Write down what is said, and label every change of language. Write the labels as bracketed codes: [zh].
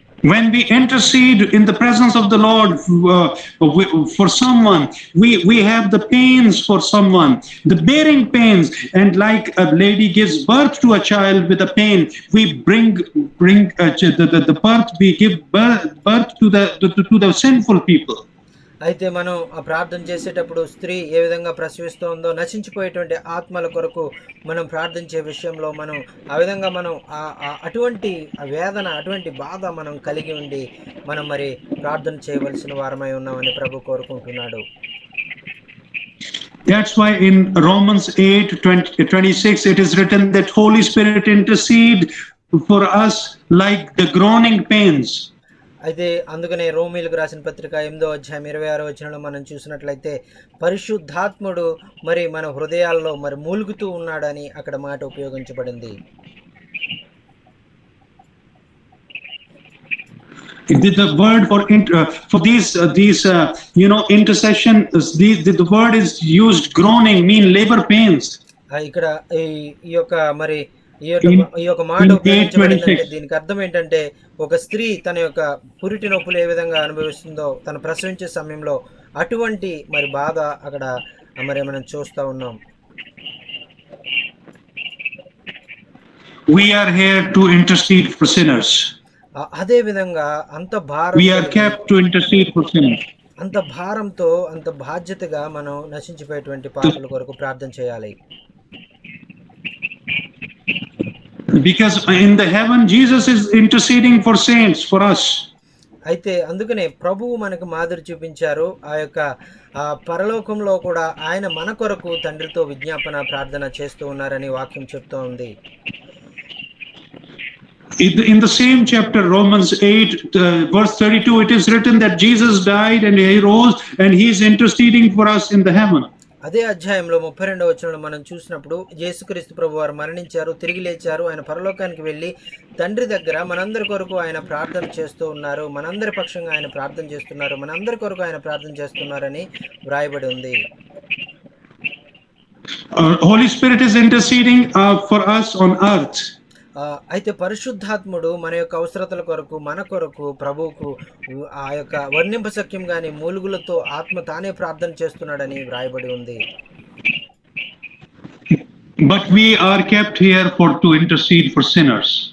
[en] When we intercede in the presence of the Lord for someone, we have the pains for someone, the bearing pains, and like a lady gives birth to a child with a pain, we bring the birth, we give birth to the sinful people. [te] అయితే మనం ఆ ప్రార్థన చేసేటప్పుడు స్త్రీ ఏ విధంగా ప్రసవిస్తుందో, నశించిపోయేటువంటి ఆత్మల కొరకు మనం ప్రార్థించే విషయంలో మనం ఆ విధంగా మనం అటువంటి వేదన, అటువంటి బాధ మనం కలిగి ఉండి మనం మరి ప్రార్థన చేయవలసిన వారమై ఉన్నామని ప్రభు కోరుకుంటున్నాడు. [en] That's why in Romans 8:26 it is written that Holy Spirit intercede for us like the groaning pains. [te] అయితే అందుకనే రోమీలకు రాసిన పత్రిక 8వ అధ్యాయం 26వ వచనంలో మనం చూసినట్లయితే పరిశుద్ధాత్ముడు మరి మన హృదయాల్లో మరి మూలుగుతూ ఉన్నాడని అక్కడ మాట ఉపయోగించబడింది. [en] The word for these intercession, the word is used groaning, mean labor pains. [te] ఇక్కడ ఈ యొక్క మరి ఈ యొక్క మాట ఉపయోగించబడిందంటే దీనికి అర్థం ఏంటంటే, ఒక స్త్రీ తన యొక్క పురిటి నొప్పులు ఏ విధంగా అనుభవిస్తుందో తన ప్రసవించే సమయంలో అటువంటి మరి బాధ అక్కడ మరి మనం చూస్తూ ఉన్నాం. [en] We are here to intercede for sinners. [te] అదే విధంగా అంత భారం, [en] we are kept to intercede for sinners. [te] అంత భారంతో అంత బాధ్యతగా మనం నశించిపోయేటువంటి పాపుల కొరకు ప్రార్థన చేయాలి. [en] Because in the heaven Jesus is interceding for saints, for us. [te] అయితే అందుకనే ప్రభువు మనకు మాదిరి చూపించారు. ఆ యొక్క పరలోకంలో కూడా ఆయన మన కొరకు తండ్రితో విజ్ఞాపన ప్రార్థన చేస్తూ ఉన్నారని వాక్యం చెప్తూ ఉంది. [en] In the same chapter, Romans 8, verse 32, it is written that Jesus died and he rose and he is interceding for us in the heaven. [te] అదే అధ్యాయంలో 32వ వచనంలో మనం చూసినప్పుడు యేసుక్రీస్తు ప్రభు వారు మరణించారు, తిరిగి లేచారు, ఆయన పరలోకానికి వెళ్ళి తండ్రి దగ్గర మనందరి కొరకు ఆయన ప్రార్థన చేస్తూ ఉన్నారు, మనందరి పక్షంగా ఆయన ప్రార్థన చేస్తున్నారు, మనందరి కొరకు ఆయన ప్రార్థన చేస్తున్నారని వ్రాయబడి ఉంది. [en] Holy Spirit is interceding for us on earth. [te] అయితే పరిశుద్ధాత్ముడు మన యొక్క అవసరతల కొరకు, మన కొరకు ప్రభువుకు ఆ యొక్క వర్ణింపశక్యం గాని మూలుగులతో ఆత్మ తానే ప్రార్థన చేస్తున్నాడని వ్రాయబడి ఉంది. [en] But we are kept here to intercede for sinners.